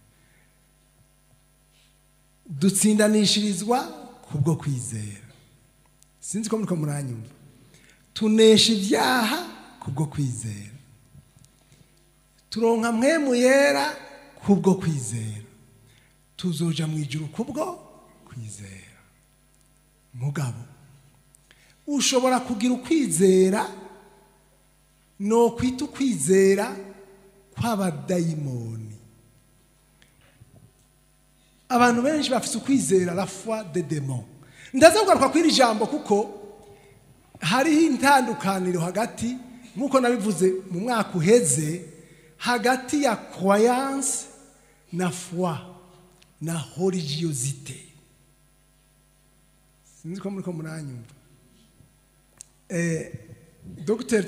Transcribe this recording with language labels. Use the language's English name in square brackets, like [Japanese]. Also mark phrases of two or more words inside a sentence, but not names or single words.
[Rundi] dutsindanishirizwa kubwo kwizera sinzi ko muriko muranyumva tunesha ibyaha kubwo kwizera turonka mpwemu yera kubwo kwizera tuzoja mu ijuru kubwo kwizera mugabo ushobora kugira ukwizera no kwita ukwizera kw'abadayimoni abantu benshi bafite ukwizera [French] la foi des démons [Rundi] ndazavuga kw'iri jambo kuko hari intandukaniro hagati nkuko nabivuze mu mwaka uheze hagati ya croyance na foi na religiosité sinzi ko muri ko muranyumva Dr.